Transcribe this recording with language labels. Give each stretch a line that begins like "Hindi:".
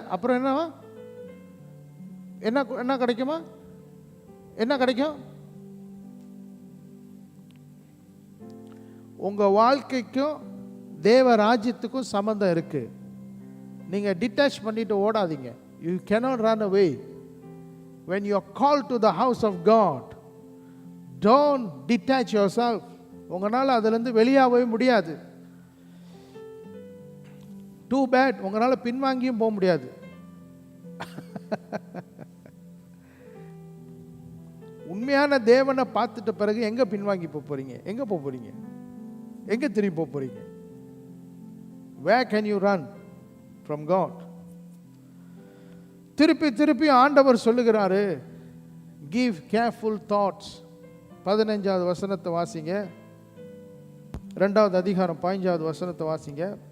Tamil: அப்புறம் என்னவா, என்ன கிடைக்குமா? என்ன கிடைக்கும்? உங்க வாழ்க்கைக்கும் தேவ ராஜ்யத்துக்கும் சம்பந்தம் இருக்கு. நீங்க டிட்டாச் பண்ணிட்டு ஓடாதீங்க.
English: You cannot run away. When you are called to the house of God, don't detach yourself.
Tamil: உங்களால் அதிலிருந்து வெளியாகவே முடியாது.
English: Too bad.
Tamil: உங்களால் பின்வாங்கியும் போக முடியாது. உண்மையான தேவனை பார்த்துட்ட பிறகு எங்க பின்வாங்கி போறீங்க? எங்க போறீங்க? எங்க திரும்பி போறீங்க?
English: Where can you run from God?
Tamil: திருப்பி ஆண்டவர் சொல்லுகிறாரு,
English: give careful thoughts.
Tamil: 15வது வசனத்தை வாசிங்க. 2வது அதிகாரம் 15வது வசனத்தை வாசிங்க.